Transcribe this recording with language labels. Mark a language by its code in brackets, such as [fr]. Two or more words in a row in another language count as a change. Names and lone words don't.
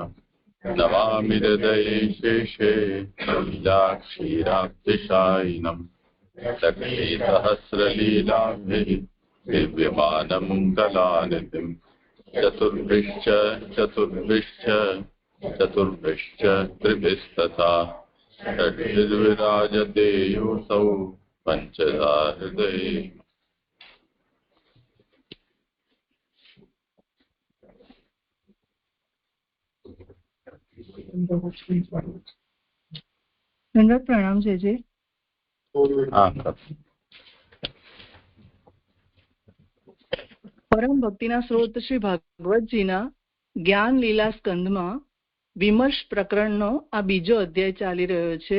[sa] नमामि हृदये शेषे लीलाक्षीराब्धिशायिनम् लक्ष्मीसहस्रलीलाभिः दिव्यमानं कलानिधिम् चतुर्भिश्च त्रिभिस्तथा षड्भिर्विराजते योऽसौ पञ्चधा हृदये। [gu] પ્રણામ છે જી। પરમ ભક્તિના સ્ત્રોત શ્રી ભાગવતજીના જ્ઞાન લીલા સ્કંદમાં વિમર્શ પ્રકરણનો આ બીજો અધ્યાય ચાલી રહ્યો છે।